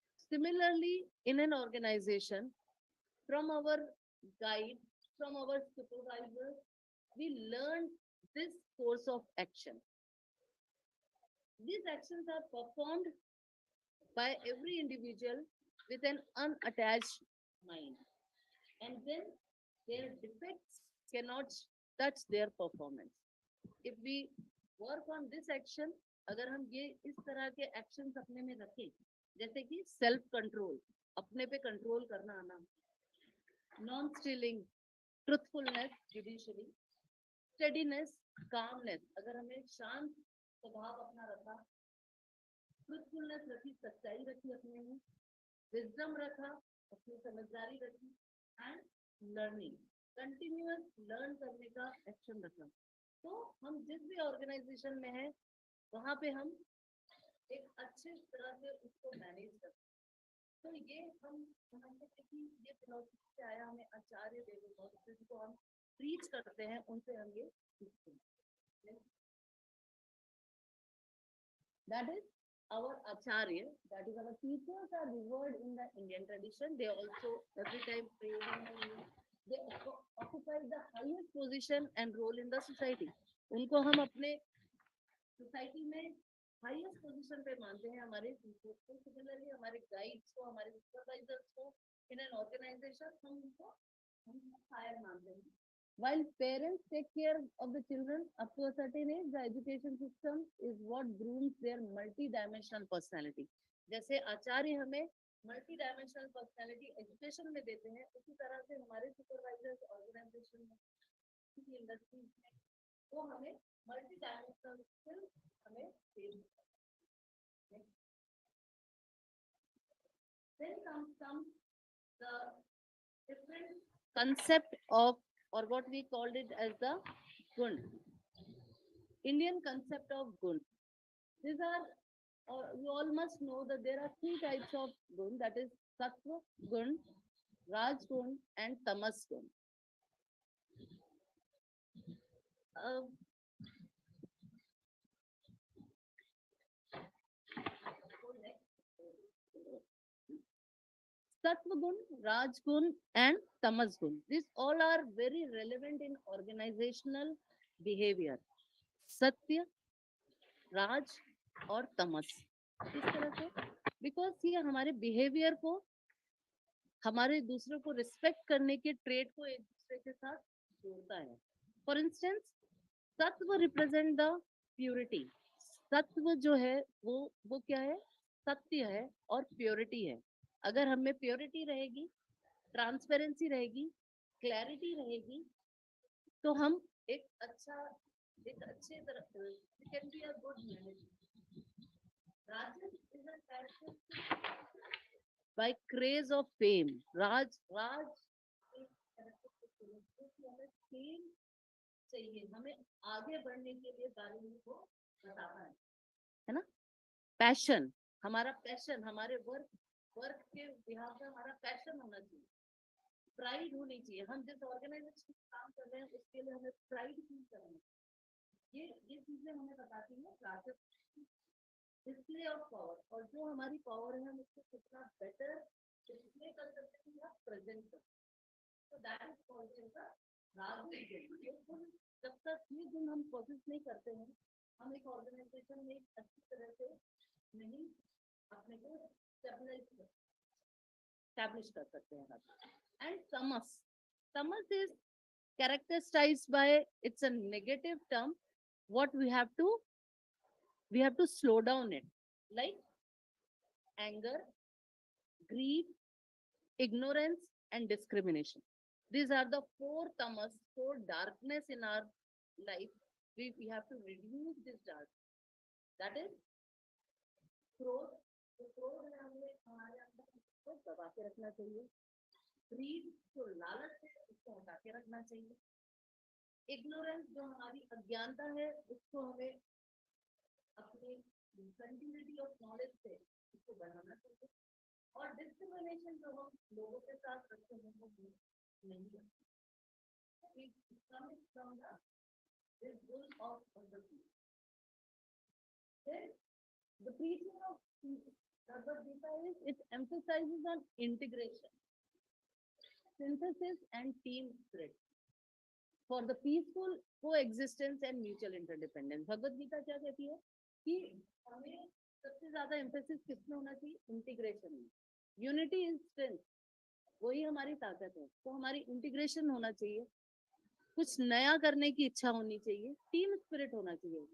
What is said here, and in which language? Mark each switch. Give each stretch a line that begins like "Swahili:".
English: Similarly, in an organization, from our guide, from our supervisor, we learn this course of action. These actions are performed by every individual with an unattached mind. And then their defects cannot touch their performance. If we work on this action,
Hindi: अगर हम ये इस तरह के actions अपने में रखें, जैसे कि self control, अपने पे control करना आना,
English: non-stealing, truthfulness, judiciary, steadiness, calmness,
Hindi: अगर हमें शांत स्वभाव अपना रखा, truthfulness रखी, सच्चाई रखी अपने में, wisdom रखा, अपनी समझदारी रखी,
English: and learning,
Hindi: continuous learn करने का action रखा, तो हम जिस भी organization में हैं, वहाँ पे हम एक अच्छे तरह से उसको मैनेज करते हैं. तो ये हम समझते हैं कि ये फिलॉसफी से आया, हमें आचार्य देवो भव जिनको हम प्रीच करते हैं, उनसे हम ये सीखते हैं.
English: That is our acharya, that is our teachers are revered in the Indian tradition. They also every time pray, they occupy the highest position and role in the society.
Hindi: उनको हम अपने सोसाइटी में हाईएस्ट पोजीशन पे मानते हैं, हमारे teachers को, similarly हमारे गाइड्स को, हमारे सुपरवाइजर्स को इन एन ऑर्गेनाइजेशन हम उनको हायर मानते हैं.
English: While parents take care of the children up to a certain age, the education system is what grooms their multi-dimensional personality.
Hindi: जैसे आचार्य हमें multi-dimensional personality education में देते हैं, उसी तरह से हमारे supervisors ऑर्गेनाइजेशन में, किसी इंडस्ट्रीज में, वो हमें मल्टी डायमेंशनल स्किल हमें फेस करना है।
English: Then comes the different concept of, or what we called it as the gun. Indian concept of gun. These are, or you all must know that there are three types of gun, that is sattva gun, raj gun, and tamas gun. Sattva gun, raj gun, and tamas gun. These all are very relevant in organizational behavior.
Hindi: Satya, राज और तमस, इस तरह से, because ये हमारे behaviour को, हमारे दूसरों को रिस्पेक्ट करने के ट्रेड को एक दूसरे के साथ जोड़ता है।
English: For instance, sattva represent the purity.
Hindi: सत्व जो है वो क्या है? सत्य है और प्योरिटी है। अगर हम में प्योरिटी रहेगी, ट्रांसपेरेंसी रहेगी, क्लैरिटी रहेगी, तो हम एक अच्छे तरह
English: can be a good manager. Rajan is a character by craze of fame.
Hindi: Raj is हमें fame चाहिए, हमें आगे बढ़ने के लिए वैल्यू को बताना है ना? पैशन, हमारा पैशन, हमारे वर्क के बिहार में हमारा पैशन होना चाहिए, प्राइड होनी चाहिए। हम जिस ऑर्गेनाइजेशन में काम कर रहे हैं उसके लिए हमें प्राइड फील करना है। ये चीजें हमें बताती है
English: display of power,
Hindi: और जो हमारी पावर है हम उसको कितना बेटर डिस्प्ले कर सकते हैं या प्रेजेंट कर सकते हैं। तो
English: that is called the
Hindi: राजनीति। जब तक ये गुण हम प्रोसेस नहीं करते हैं, हम एक ऑर्गेनाइजेशन में अच्छी तरह से नहीं अपने को स्टैब्लिश कर सकते हैं।
English: And tamas is characterized by, it's a negative term, what we have to slow down it, like anger, greed, ignorance, and discrimination. These are the four tamas, four darkness in our life. We have to reduce this dark. That is krodh.
Hindi: तो क्रोध है, हमें हमारे अंदर उसको दबा के रखना चाहिए। ग्रीड जो लालच है उसको हटा के रखना चाहिए। इग्नोरेंस जो हमारी अज्ञानता है उसको हमें अपनी कंटिन्यूटी ऑफ नॉलेज से उसको बढ़ाना चाहिए। और डिस्क्रिमिनेशन जो हम लोगों के साथ रखते हैं वो नहीं रखते।
English: The preaching of Bhagavad Gita is, it emphasizes on integration, synthesis, and team spirit for the peaceful coexistence and mutual interdependence.
Hindi: Bhagavad Gita क्या कहती है कि हमें सबसे ज्यादा एम्फेसिस किसमें होना चाहिए? इंटीग्रेशन में।
English: unity is strength,
Hindi: वही हमारी ताकत है। तो हमारी इंटीग्रेशन होना चाहिए, कुछ नया करने की इच्छा होनी चाहिए, टीम स्पिरिट होना चाहिए।